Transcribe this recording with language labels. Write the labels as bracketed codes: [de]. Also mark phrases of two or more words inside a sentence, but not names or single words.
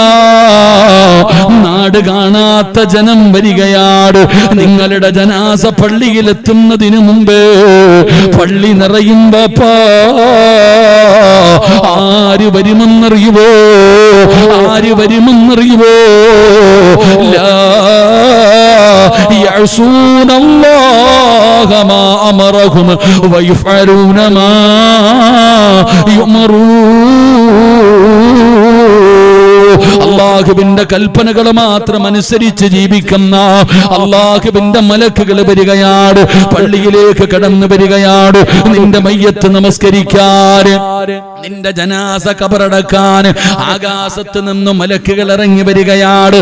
[ml] നാട് കാണാത്ത ജനം വരികയാണ്. നിങ്ങളുടെ ജനാസ പള്ളിയിലെത്തുന്നതിന് മുമ്പ് പള്ളി നിറയുമ്പോ ആര് വരുമെന്നറിയുവോ? ആര് വരുമെന്നറിയുവോ? [ar] ലാ يعصون الله ما أمرهم ويفعلون ما يؤمرون. [ml] അള്ളാഹുവിന്റെ കൽപ്പനകൾ മാത്രം അനുസരിച്ച് ജീവിക്കുന്ന അള്ളാഹുവിന്റെ മലക്കുകൾ വരികയാണ്, പള്ളിയിലേക്ക് കടന്നു വരികയാണ്. നിന്റെ മയ്യത്ത് നമസ്കരിക്കാൻ, നിന്റെ ജനാസ കബറടക്കാൻ ആകാശത്ത് നിന്നും മലക്കുകൾ ഇറങ്ങി വരികയാണ്.